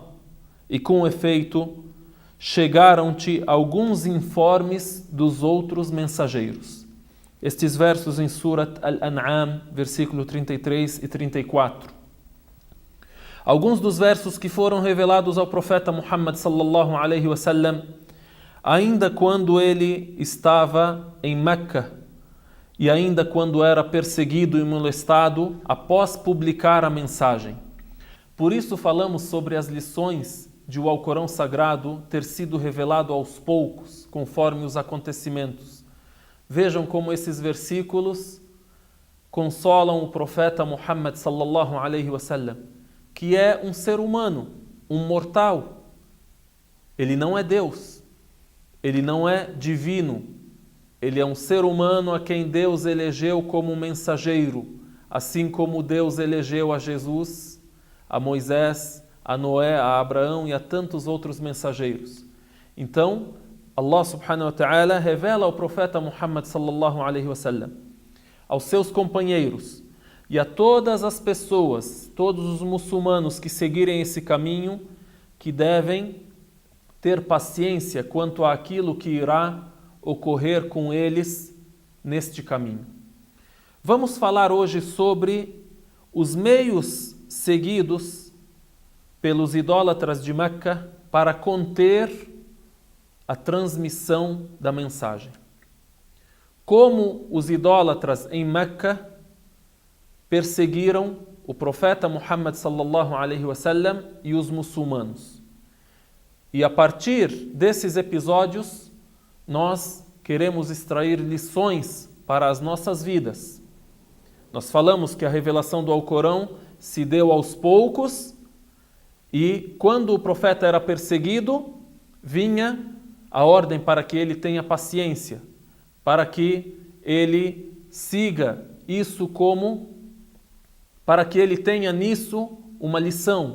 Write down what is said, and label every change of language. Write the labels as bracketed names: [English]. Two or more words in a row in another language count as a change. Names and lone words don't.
[Portuguese] E com efeito, chegaram-te alguns informes dos outros mensageiros. Estes versos em Surat Al-An'am, versículo 33 e 34. Alguns dos versos que foram revelados ao profeta Muhammad [Arabic] صلى الله عليه وسلم, [Portuguese] ainda quando ele estava em Meca, e ainda quando era perseguido e molestado após publicar a mensagem. Por isso falamos sobre as lições de o Alcorão Sagrado ter sido revelado aos poucos, conforme os acontecimentos. Vejam como esses versículos consolam o profeta Muhammad [Arabic] صلى الله عليه وسلم, [Portuguese] que é um ser humano, um mortal. Ele não é Deus, ele não é divino. Ele é um ser humano a quem Deus elegeu como mensageiro, assim como Deus elegeu a Jesus, a Moisés, a Noé, a Abraão e a tantos outros mensageiros. Então, Allah [Arabic] سبحانه وتعالى [Portuguese] revela ao profeta Muhammad [Arabic] صلى الله عليه وسلم, [Portuguese] aos seus companheiros e a todas as pessoas, todos os muçulmanos que seguirem esse caminho, que devem ter paciência quanto àquilo que irá ocorrer com eles neste caminho. Vamos falar hoje sobre os meios seguidos pelos idólatras de Meca para conter a transmissão da mensagem. Como os idólatras em Meca perseguiram o profeta Muhammad [Arabic] صلى الله عليه وسلم [Portuguese] e os muçulmanos. E a partir desses episódios, nós queremos extrair lições para as nossas vidas. Nós falamos que a revelação do Alcorão se deu aos poucos e quando o profeta era perseguido, vinha a ordem para que ele tenha paciência, para que ele siga isso para que ele tenha nisso uma lição.